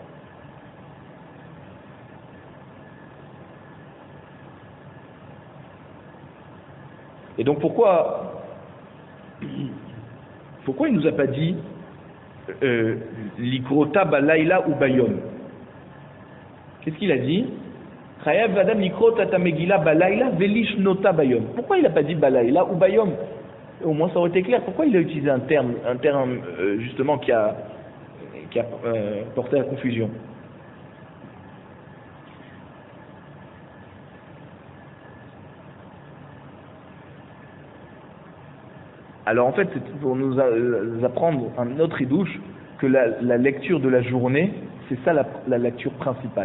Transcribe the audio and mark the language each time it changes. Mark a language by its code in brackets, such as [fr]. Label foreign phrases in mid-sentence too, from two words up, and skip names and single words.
[fr] Et donc pourquoi il nous a pas dit [he] לקרותה בלילה [fr] ou bayom? Qu'est-ce qu'il a dit? [he] חייב אדם לקרותה את המגילה בלילה ולשנותה ביום. [fr] Pourquoi il n'a pas dit balayla ou bayom? Au moins ça aurait été clair. Pourquoi il a utilisé un terme justement qui a porté à la confusion? Alors en fait, c'est pour nous apprendre un autre idouche que la lecture de la journée, c'est ça la lecture principale.